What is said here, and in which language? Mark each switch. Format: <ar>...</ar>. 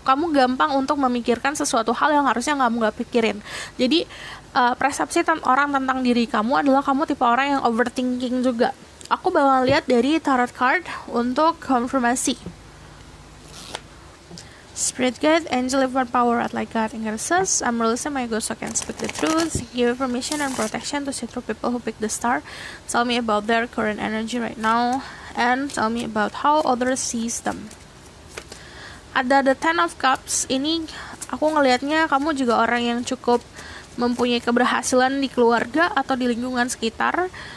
<id>Kamu gampang untuk memikirkan sesuatu hal yang harusnya kamu gak pikirin. Jadi persepsi orang tentang diri kamu adalah kamu tipe orang yang overthinking juga. Aku bakal lihat dari tarot card untuk konfirmasi.</id> <en>Spirit Guide, Angel, Fun Power, What Like God, and Goddesses. I'm releasing my ghost so I can speak the truth. Give permission and protection to see through people who pick the star. Tell me about their current energy right now, and tell me about how others sees them. Ada the Ten of Cups.</en> <id>Ini aku ngelihatnya kamu juga orang yang cukup mempunyai keberhasilan di keluarga atau di lingkungan sekitar.</id>